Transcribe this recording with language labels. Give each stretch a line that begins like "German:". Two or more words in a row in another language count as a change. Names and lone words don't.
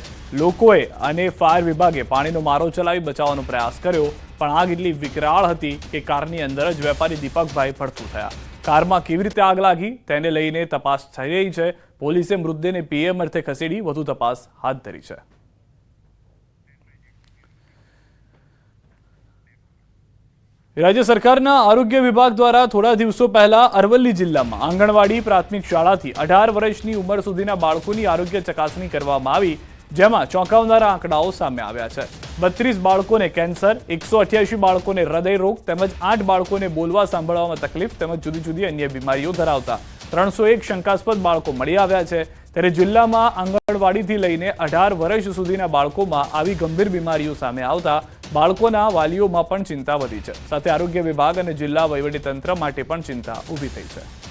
Gujarati: લોકોએ અને ફાયર વિભાગે પાણીનો મારો ચલાવી બચાવવાનો પ્રયાસ કર્યો, પણ આગ એટલી વિકરાળ હતી કે કારની અંદર જ વેપારી દીપકભાઈ પડતું થયા। કારમાં કેવી રીતે આગ લાગી તેને લઈને તપાસ થઈ રહી છે। પોલીસે મૃતદેહને પીએમ અર્થે ખસેડી વધુ તપાસ હાથ ધરી છે। રાજ્ય સરકારના આરોગ્ય વિભાગ દ્વારા થોડા દિવસો પહેલા અરવલ્લી જિલ્લા માં આંગણવાડી પ્રાથમિક શાળા થી 18 વર્ષની ઉંમર સુધીના બાળકોની આરોગ્ય ચકાસણી કરવામાં આવી, જેમાં ચોંકાવનારા આંકડાઓ સામે આવ્યા છે। 32 બાળકોને કેન્સર, 188 બાળકોને હૃદય રોગ તેમજ 8 બાળકોને બોલવા સાંભળવામાં તકલીફ તેમજ જુદી જુદી અન્ય બીમારીઓ ધરાવતા 301 શંકાસ્પદ બાળકો મળી આવ્યા છે। ત્યારે જિલ્લામાં આંગણવાડીથી લઈને 18 વર્ષ સુધીના બાળકોમાં આવી ગંભીર બીમારીઓ સામે આવતા બાળકોના વાલીઓમાં પણ ચિંતા વધી છે। સાથે આરોગ્ય વિભાગ અને જિલ્લા વહીવટીતંત્ર માટે પણ ચિંતા ઊભી થઈ છે।